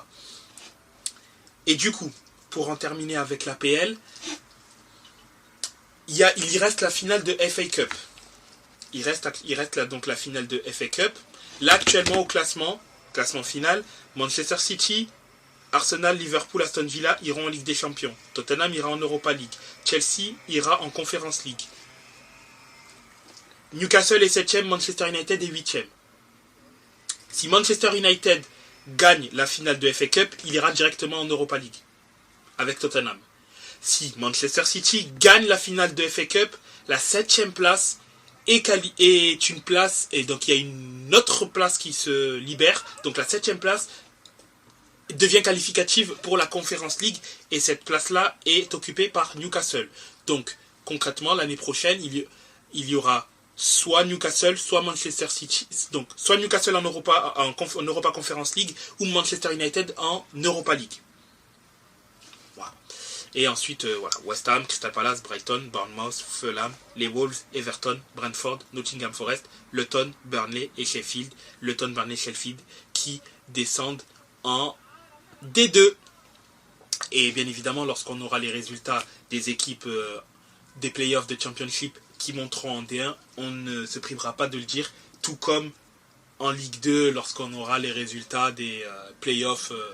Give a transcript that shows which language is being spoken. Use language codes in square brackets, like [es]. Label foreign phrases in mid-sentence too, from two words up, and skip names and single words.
[fr] Et du coup, pour en terminer avec l'APL, il y reste la finale de FA Cup. Il reste là, donc la finale de FA Cup. Là, actuellement, au classement final, Manchester City, Arsenal, Liverpool, Aston Villa iront en Ligue des Champions. Tottenham ira en Europa League. Chelsea ira en Conference League. Newcastle est 7ème, Manchester United est 8ème. Si Manchester United gagne la finale de FA Cup, il ira directement en Europa League avec Tottenham. Si Manchester City gagne la finale de FA Cup, la 7ème place est une place, et donc il y a une autre place qui se libère, donc la 7ème place devient qualificative pour la Conference League, et cette place-là est occupée par Newcastle. Donc concrètement, l'année prochaine, il y aura soit Newcastle, soit Manchester City, donc soit Newcastle en Europa Conference League, ou Manchester United en Europa League. Et ensuite, West Ham, Crystal Palace, Brighton, Bournemouth, Fulham, les Wolves, Everton, Brentford, Nottingham Forest, Luton, Burnley et Sheffield. Luton, Burnley, Sheffield qui descendent en D2. Et bien évidemment, lorsqu'on aura les résultats des équipes des playoffs de Championship qui monteront en D1, on ne se privera pas de le dire, tout comme en Ligue 2 lorsqu'on aura les résultats des playoffs.